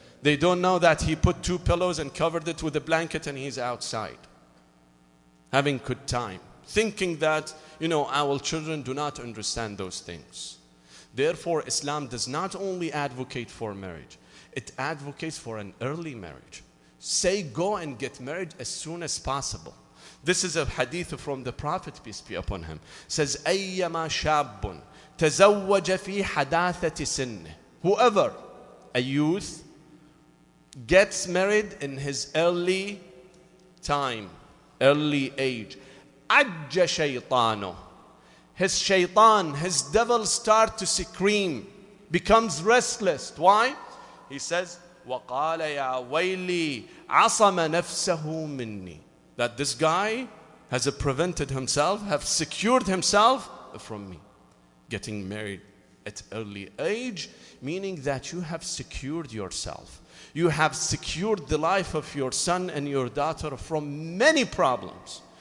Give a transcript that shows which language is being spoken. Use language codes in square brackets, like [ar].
[en] They don't know that he put 2 pillows and covered it with a blanket and he's outside, having good time, thinking that, our children do not understand those things. Therefore, Islam does not only advocate for marriage, it advocates for an early marriage. Say, go and get married as soon as possible. This is a hadith from the Prophet, peace be upon him. It says, [ar] أَيَّمَا شَابٌ تَزَوَّجَ فِي حَدَاثَةِ سِنِّهِ. [en] Whoever, a youth, gets married in his early time, early age, [ar] عَجَّ شَيْطَانُهُ. [en] His shaitan, his devil start to scream, becomes restless. Why? He says, [ar] وَقَالَ يَا وَيْلِي عَصَمَ نَفْسَهُ مِنِّي. [en] That this guy has prevented himself, have secured himself from me. Getting married at early age, meaning that you have secured yourself. You have secured the life of your son and your daughter from many problems.